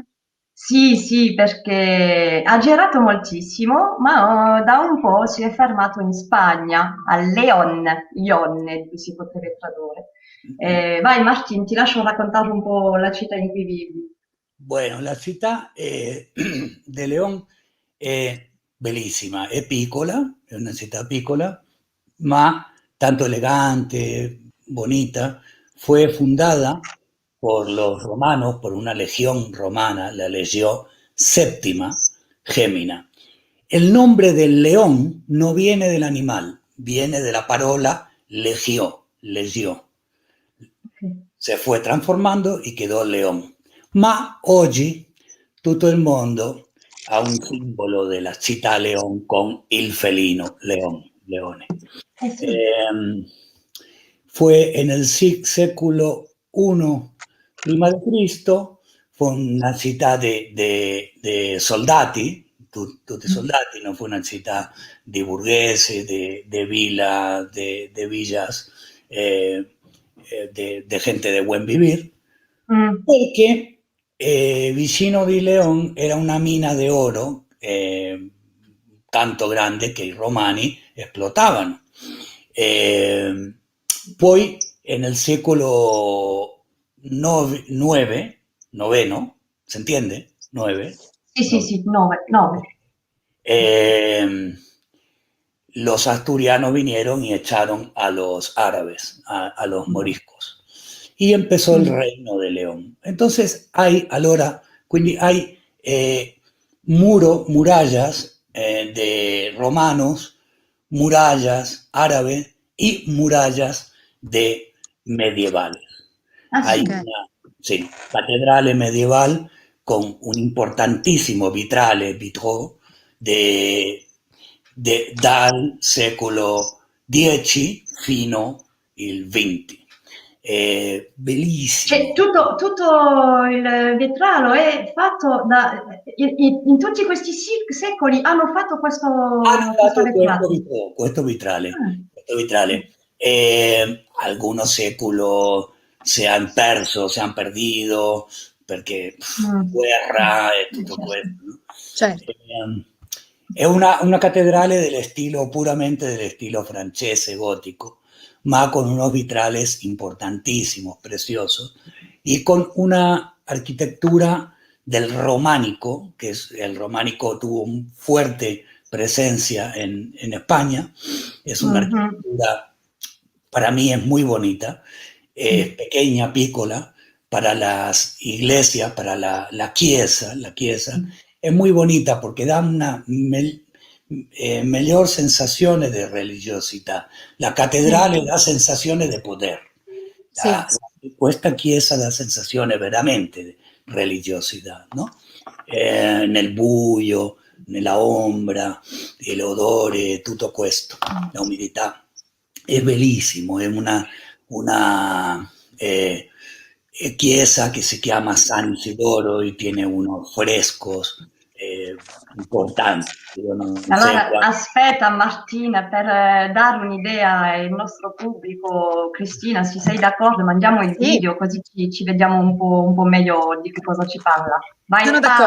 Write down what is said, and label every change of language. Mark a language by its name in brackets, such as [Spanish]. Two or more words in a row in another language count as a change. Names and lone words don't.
[Italian] Sì, perché ha girato moltissimo, ma da un po' si è fermato in Spagna, a León, Lione si potrebbe tradurre. Vai Martin, ti lascio raccontare un po' la città in cui vivi. Bueno, la città de León è bellissima, è piccola, è una città piccola, ma tanto elegante, bonita. [Spanish] Fue fundada por los romanos, por una legión romana, la Legión Séptima Gémina. El nombre del león no viene del animal, viene de [Italian] la parola [Spanish] legió, legió. Se fue transformando y quedó león. [Italian] Ma oggi tutto il mondo ha un simbolo della città León con il felino, leone. Sì. [Spanish] Fue en el século [Italian] I prima di Cristo, fue una città de soldati, tutti soldati, non fu una città di borghesi, [Spanish] de villa, de villas, de gente de buen vivir, [Italian] perché vicino di León era [Spanish] una mina de oro [Italian] tanto grande che i romani esplotavano. Poi nel secolo noveno, [Spanish] ¿se entiende? [Italian] 9. Sì, 9. [Spanish] Los asturianos vinieron y echaron a los árabes, a los moriscos, y empezó el reino de León. Entonces quindi hay murallas de romanos, murallas árabes y murallas de medievales. Hay una [Italian] cattedrale medieval con un importantissimo vitraux dal secolo X fino al XX. Bellissimo. Cioè, tutto il vetralo è fatto in tutti questi secoli hanno fatto questo vitrale. [Spanish] Algunos séculos se han perdido [Italian] perché guerra e tutto questo. Certo. È una cattedrale puramente dell'estilo francese gótico, ma [Spanish] con unos vitrales importantísimos, preciosos, y con una arquitectura del románico, que el románico tuvo una fuerte presencia en España. Es una arquitectura, para mí es muy bonita, es pequeña, piccola, para las iglesias, para la chiesa, es muy bonita porque da una mejor sensación de religiosidad. La cattedrale da sensaciones de poder. [Italian] Sì. Questa chiesa dà sensazione veramente di religiosità, no? Nel buio, nella ombra, l'odore, tutto questo, la umidità. È bellissimo, è una chiesa che si chiama San Isidoro e tiene unos frescos importanti. Allora, aspetta Martina, per dare un'idea al nostro pubblico, Cristina, se sei d'accordo, mandiamo il Sì. video così ci vediamo un po' meglio di che cosa ci parla. Vai Sono d'accordo.